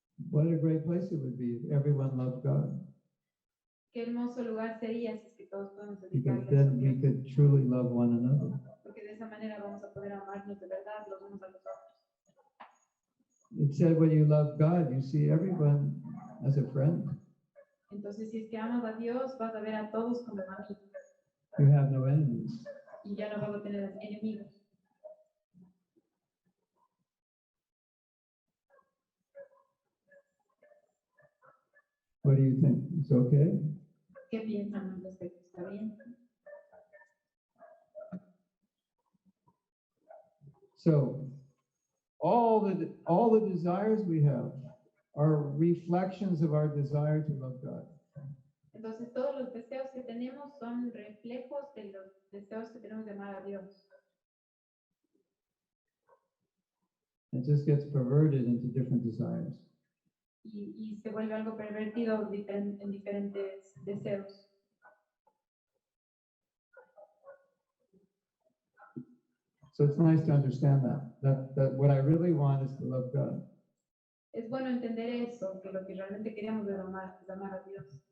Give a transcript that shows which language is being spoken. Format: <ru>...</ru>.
<en>What a great place it would be if everyone loved God,</en> <es>Qué hermoso lugar sería si es que todos podemos</es> <en>because</en> <es>dedicarle a</es> <en>then we</en> <es>Dios.</es> <en>could truly love one another.</en> <es>Porque de esa manera vamos a poder amarnos de verdad los unos a los otros.</es> <en>It said when you love God, you see everyone as a friend.</en> <es>Entonces, si es que amas a Dios, vas a ver a todos como amigos</es> <en>You have no enemies.</en> <es>y ya no vas a tener enemigos.</es> <en>What do you think? It's okay?</en> <es>¿Qué piensan al respecto? ¿Está bien?</es> <en>So all the desires we have are reflections of our desire to love God.</en> <es>Entonces, todos los deseos que tenemos son reflejos de los deseos que tenemos de amar a Dios.</es> <en>It just gets perverted into different desires.</en> <es>Y se vuelve algo pervertido en diferentes deseos.</es> <en>So it's nice to understand that what I really want is to love God.</en> <es>Es bueno entender eso, que lo que realmente queremos es amar a Dios.</es>